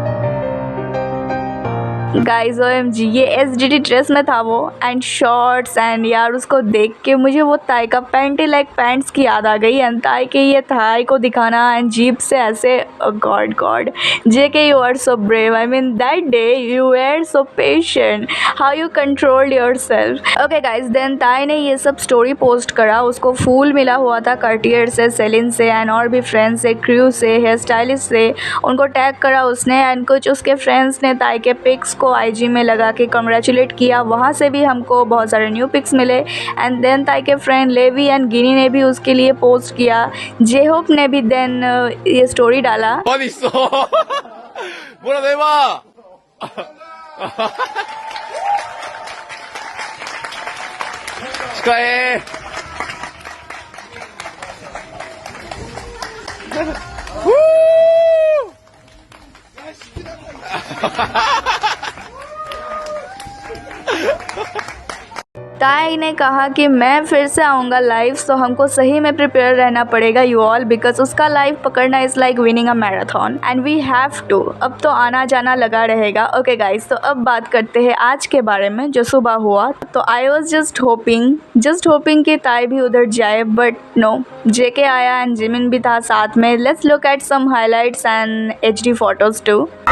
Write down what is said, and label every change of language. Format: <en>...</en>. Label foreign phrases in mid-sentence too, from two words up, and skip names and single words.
<en>guys OMG,</en> <hi>ये SDT ड्रेस में था वो,</hi> <en>and shorts.</en> <hi>एंड यार उसको देख के मुझे वो ताई का</hi> <en>panty like pants</en> <hi>की याद आ गई। एंड ताई के ये थाई को दिखाना एंड जीप से ऐसे, गॉड JK,</hi> <en>You are so brave. I mean that day you were so patient, how you controlled yourself. OK guys,</en> <hi>देन ताई ने ये सब</hi> <en>story post</en> <hi>करा। उसको फूल मिला हुआ था कार्टियर से, सेलिन से, एंड और भी फ्रेंड्स से, क्रू से,</hi> <en>hair stylist</en> <hi>से। उनको टैग करा उसने, एंड कुछ उसके फ्रेंड्स ने ताई के पिक्स को IG में लगा के कंग्रेचुलेट किया। वहाँ से भी हमको बहुत सारे</hi> <en>new pics</en> <hi>मिले।</hi> <en>and then</en> <hi>ताई के फ्रेंड लेवी एंड गिनी ने भी उसके लिए पोस्ट किया। जेहोप ने भी देन ये स्टोरी डाला।</hi> <ko>어디 있어? 뭐라도 해봐. 축하해.</ko> <hi>ताई ने कहा कि मैं फिर से आऊँगा लाइव, तो हमको सही में प्रिपेयर रहना पड़ेगा</hi> <en>you all, because</en> <hi>उसका लाइव पकड़ना</hi> <en>is like winning a marathon and we have to.</en> <hi>अब तो आना जाना लगा रहेगा।</hi> <en>OK guys,</en> <hi>तो अब बात करते हैं आज के बारे में जो सुबह हुआ। तो</hi> <en>I was just hoping</en> <hi>कि ताई भी उधर जाए,</hi> <en>but no,</en> <hi>JK आया एंड जिमिन भी था साथ में।</hi> <en>Let's look at some highlights and HD photos too.</en>